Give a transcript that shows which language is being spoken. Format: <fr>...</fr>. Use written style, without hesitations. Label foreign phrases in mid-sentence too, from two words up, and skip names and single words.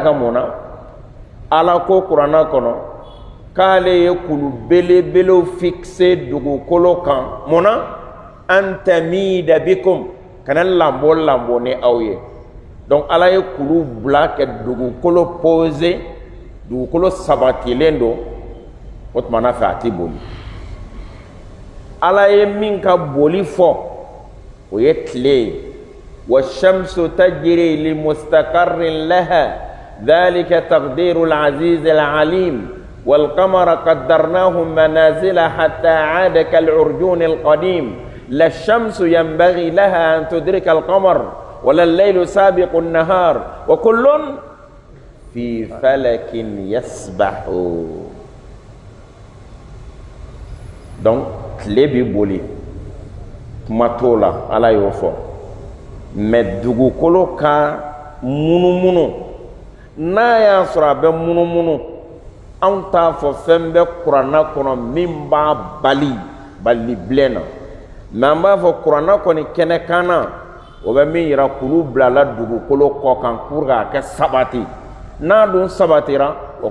<bm>kan mun na ala ko kuranna kɔnɔ k'ale ye kulu belebelew fixe dugukolo kan mun na</bm> <ar>أن تميد بكم</ar> <bm>kana lanbɔ ni aw ye donc ala ye kulu bila ka dugukolo posé dugukolo sabatilen don o tuma na fɛ a ti boli ala ye min ka boli fɔ o ye tile ye</bm> <ar>والشمس تجري لمستقر لها ذلك تقدير العزيز العليم والقمر قدرناه منازل حتى عاد كالعرجون القديم لا الشمس ينبغي لها أن تدرك القمر ولا الليل سابق النهار وكل في فلك يسبحون</ar> <bm>donc tile bi boli kuma t'o la ala y'o fɔ mais dugukolo ka munumunu n'a y'a sɔrɔ a bɛ munumunu anw t'a fɔ fɛn bɛ kuranna kɔnɔ min b'a bali bilen na mais an b'a fɔ kuranna kɔni kɛnɛ kan na o bɛ min yira kulu bilala dugukolo kɔ kan</bm> <fr>pour que</fr> <bm>a kɛ sabati n'a dun sabatira o</bm>